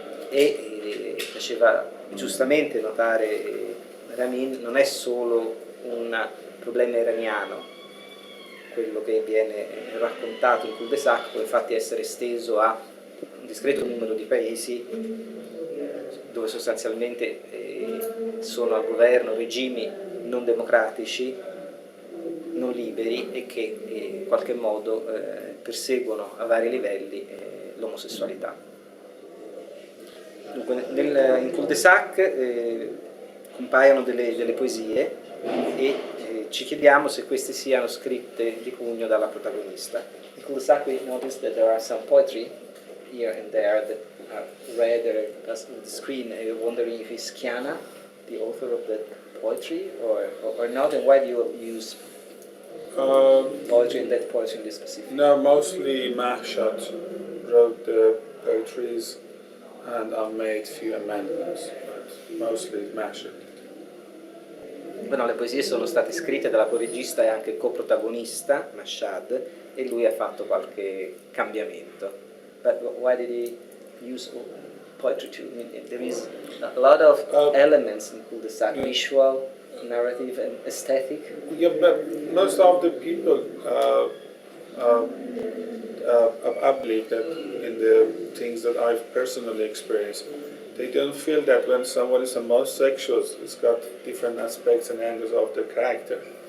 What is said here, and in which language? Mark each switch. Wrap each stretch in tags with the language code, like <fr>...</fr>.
<it>e faceva giustamente notare Ramin, non è solo un problema iraniano quello che viene raccontato in Cul de Sac, può infatti essere esteso a un discreto numero di paesi dove sostanzialmente sono al governo regimi non democratici, non liberi e che in qualche modo perseguono a vari livelli l'omosessualità. Dunque, in Cul de Sac compaiono delle poesie e ci chiediamo se queste siano scritte di pugno dalla protagonista.</it> <en>In Cul de Sac we noticed that there are some poetry here and there that are read on the screen. I'm wondering if it's Kiana, the author of that poetry, or not, and why do you use poetry and that poetry in this specific? No, mostly Mashad wrote the poetries and I made few amendments, but mostly Mashad.</en> <it>Bueno, le poesie sono state scritte dalla co-regista e anche coprotagonista, Mashad, e lui ha fatto qualche cambiamento.</it> <en>But why did he use poetry too? I mean, there is a lot of elements in Cul de Sac, visual, narrative and aesthetic. Yeah, but most of the people, I believe that in the things that I've personally experienced, they don't feel that when someone is homosexual, it's got different aspects and angles of the character.</en>